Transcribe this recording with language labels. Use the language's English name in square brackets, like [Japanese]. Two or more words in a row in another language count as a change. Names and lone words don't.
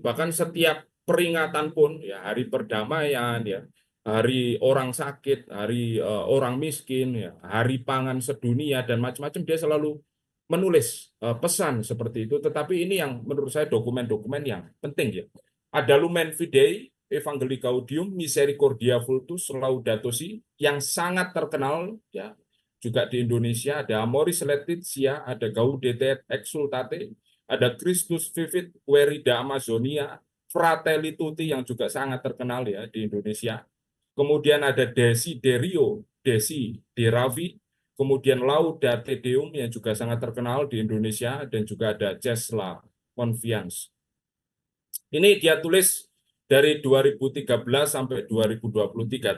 [Indonesian] Bahkan setiap peringatan pun ya, hari perdamaian ya, hari orang sakit, hari orang miskin ya, hari pangan sedunia dan macam-macam, dia selalu menulis pesan seperti itu. Tetapi ini yang menurut saya dokumen-dokumen yang penting ya. Ada Lumen Fidei, Evangelii Gaudium, Misericordia Vultus, Laudato Si, yang sangat terkenal ya, juga di Indonesia. Ada Amoris Laetitia, ada Gaudete et Exsultate, ada Christus Vivit, Querida Amazonia, Fratelli Tutti yang juga sangat terkenal ya di Indonesia. Kemudian ada Desiderio, Desideravi, kemudian Laudate Deum yang juga sangat terkenal di Indonesia, dan juga ada Cesla Confiance. Ini dia tulis dari 2013 sampai 2023.